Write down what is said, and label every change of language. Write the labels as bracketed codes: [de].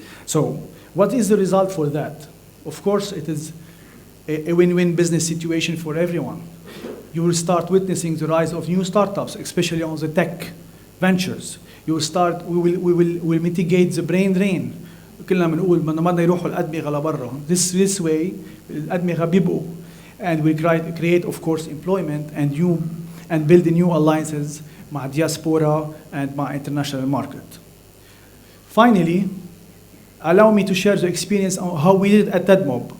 [en] So what is the result for that? Of course, it is a win-win business situation for everyone. You will start witnessing the rise of new startups, especially on the tech ventures. We will mitigate the brain drain. [ar] كلنا بنقول بدنا يروحوا الأدمغة لبرا. [en] This way [ar] الأدمغة بيبقوا, [en] and we create of course employment and build new alliances مع diaspora and مع international market. Finally, allow me to share the experience on how we did at TEDMOB.